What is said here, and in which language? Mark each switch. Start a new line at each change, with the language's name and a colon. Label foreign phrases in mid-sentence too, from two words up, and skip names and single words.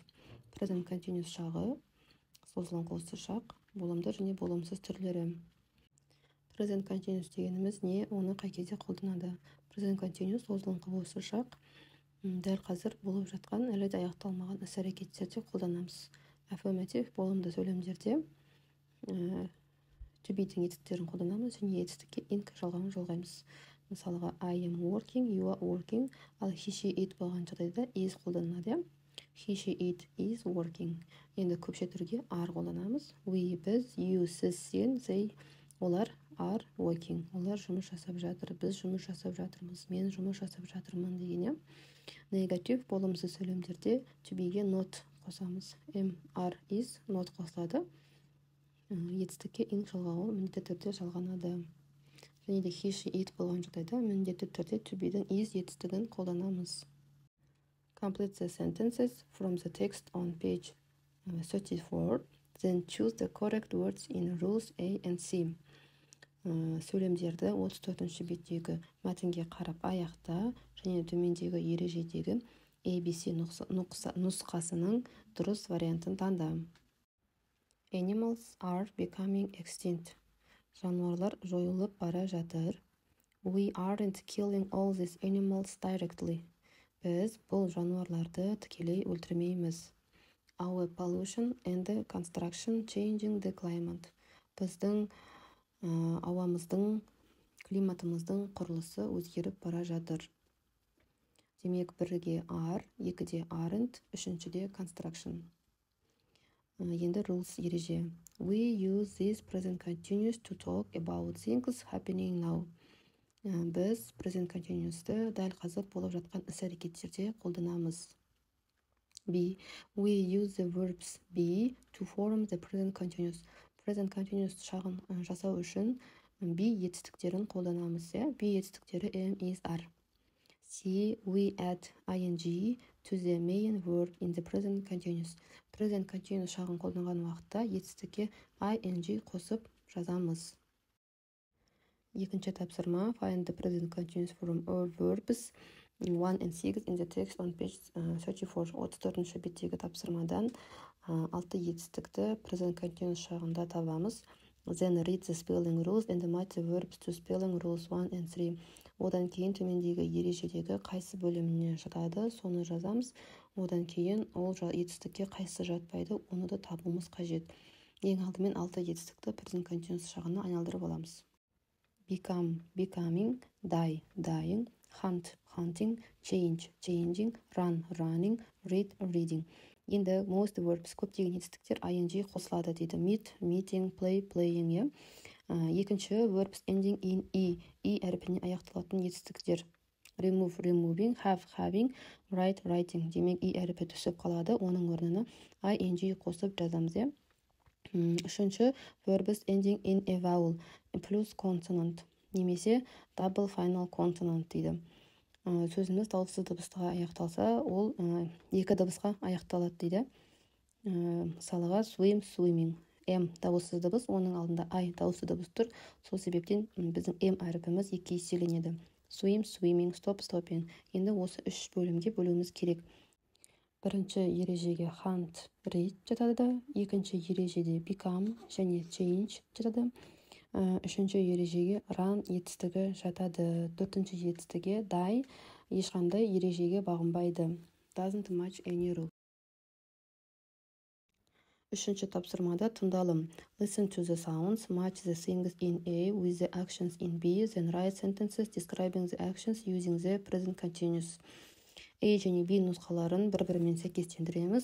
English: Present Continuous
Kazakh: шағы, созылыңқылысы шақ, болымды және болымсыз түрлері.
English: Present Continuous
Kazakh: дегеніміз не? Оны қай кезде қолданады?
English: Present Continuous
Kazakh: созылыңқылысы шақ, дәл қазір болып жатқан, әлі де аяқталмаған іс-әрекеттерде қолданамыз. Affirmative болымды сөйлемдерде
English: to be-
Kazakh: дің етіктерін қолданамыз және етістікке ing жалғауын жалғаймыз. Мысалға,
English: I am working, you are working, ал he, she, it
Kazakh: болған жағдайда
English: is қолданады. He, she, it is working.
Kazakh: Енді көпше түрге are қолданамыз. We, біз, you, сіз, сен,
English: they, олар are working.
Kazakh: Олар жұмыс жасап жатыр. Біз жұмыс жасап жатырмыз. Мен жұмыс жасап жатырмын дегене. Негатив болымсыз сөйлемдерде
English: to be-
Kazakh: ге not қосамыз.
English: Am, are, is, not қосылады.
Kazakh: Етістікке ing жалғауы міндетті түрде жалғанады. Және де
English: he, she, it
Kazakh: болған жағдайда міндетті түрде
English: to be-дің is
Kazakh: етістігін қолданамыз.
English: Complete the sentences from the text on page 34. Then choose the correct words in rules A and C.
Kazakh: Сөйлемдерді 34-ші беттегі мәтінге қарап аяқта және төмендегі ережедегі ABC нұсқасының дұрыс вариантын таңда.
English: Animals are becoming extinct.
Kazakh: Жануарлар жойылып бара жатыр.
English: We aren't killing all these animals directly.
Kazakh: Біз бұл жануарларды тікелей өлтірмейміз.
English: Our pollution and the construction changing the climate.
Kazakh: Біздің ауамыздың, климатымыздың құрылысы өзгеріп бара жатыр. Демек, бірге are, екіде aren't, үшіншіде construction. Енді rules ереже.
English: We use this present continuous to talk about things happening now.
Kazakh: Біз
English: present continuous'ты
Kazakh: дәл қазір болып жатқан іс-әрекеттерде қолданамыз.
English: B. We use the verbs be to form the present continuous. Present continuous
Kazakh: шағын жасау үшін be етістіктерін қолданамыз.
English: Be етістіктері am, is, are. C. We add ing to the main verb in the present continuous. Present continuous
Kazakh: шағын қолданған уақытта етістікке ing қосып жазамыз. Екінші тапсырма.
English: Find the present continuous from all verbs 1 and 6 in the text on page 34.
Kazakh: 34-ші беттегі тапсырмадан 6 етістікті
English: present continuous
Kazakh: шағында табамыз.
English: Then read the spelling rules and match the verbs to spelling rules 1 and 3.
Kazakh: Одан кейін төмендегі ережедегі қайсы бөліміне жатады, соны жазамыз. Одан кейін ол етістікке қайсы жатпайды, оны да табуымыз қажет. Ең алдымен 6 етістікті
English: present continuous
Kazakh: шағына айналдырып аламыз.
English: Become, becoming, die, dying, hunt, hunting, change, changing, run, running, read, reading.
Kazakh: Енді
English: most verbs
Kazakh: көптеген етістіктер ing қосылады дейді.
English: Meet, meeting, play, playing.
Kazakh: Екінші
English: verbs ending in e
Kazakh: әріпіне аяқталатын етістіктер.
English: Remove, removing, have, having, write, writing.
Kazakh: Демек әріпі түсіп қалады. Оның орнына ing қосып жазамыз. Үшінші
English: verbs ending in a vowel plus consonant немесе double final consonant дейді.
Kazakh: Сөзіміз дауыссыз дыбысқа аяқталса, ол екі дыбысқа аяқталады дейді. Мысалға
English: swim, swimming.
Kazakh: M дауыссыз дыбыс, оның алдында I дауысты дыбыс тұр. Сол себептен біздің M әріпіміз екі еселенеді.
English: Swim, swimming, stop, stopping.
Kazakh: Енді осы үш бөлімге бөлуіміз керек. Бірінші ережеге hunt, read жатады. Екінші ережеде become және change жатады. Үшінші ережеге run етістігі жатады. Төртінші етістіге die ешқандай ережеге бағынбайды.
English: Doesn't match any rule.
Kazakh: Үшінші тапсырмада тыңдалым.
English: Listen to the sounds, match the things in A with the actions in B, then write sentences describing the actions using the present continuous.
Kazakh: A және B нұсқаларын бір-бірімен сәйкестендіреміз.